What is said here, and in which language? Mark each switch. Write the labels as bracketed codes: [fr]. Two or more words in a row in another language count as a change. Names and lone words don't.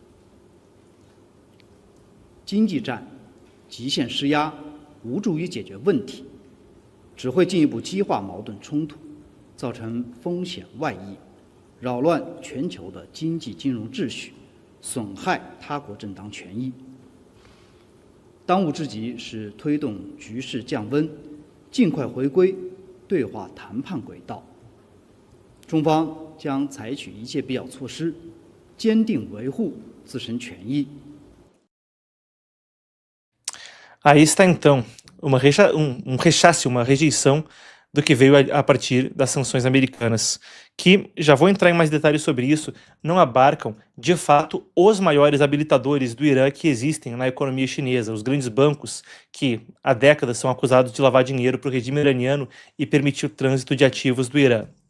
[zh] 经济战极限施压无助于解决问题，只会进一步激化矛盾冲突，造成风险外溢，扰乱全球的经济金融秩序，损害他国正当权益。当务之急是推动局势降温，尽快回归对话谈判轨道。中方将采取一切必要措施，坚定维护自身权益。 [pt] Aí está então uma rechaço, uma rejeição do que veio a partir das sanções americanas, que, já vou entrar em mais detalhes sobre isso, não abarcam, de fato, os maiores habilitadores do Irã que existem na economia chinesa, os grandes bancos que, há décadas, são acusados de lavar dinheiro para o regime iraniano e permitir o trânsito de ativos do Irã.